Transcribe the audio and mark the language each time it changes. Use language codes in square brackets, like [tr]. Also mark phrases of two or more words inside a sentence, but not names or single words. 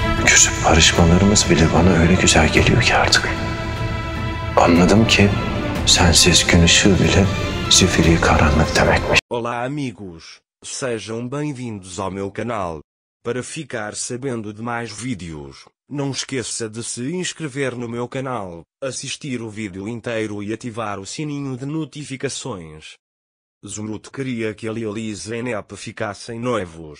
[tr] küsüp barışmalarımız bile bana öyle güzel geliyor ki artık. Anladım ki sensiz gün ışığı bile zifiri karanlık demekmiş. [pt] Olá amigos, sejam bem-vindos ao meu canal. Para ficar sabendo de mais vídeos, não esqueça de se inscrever no meu canal, assistir o vídeo inteiro e ativar o sininho de notificações. Zumrude queria que Lil e Zeynep ficassem noivos.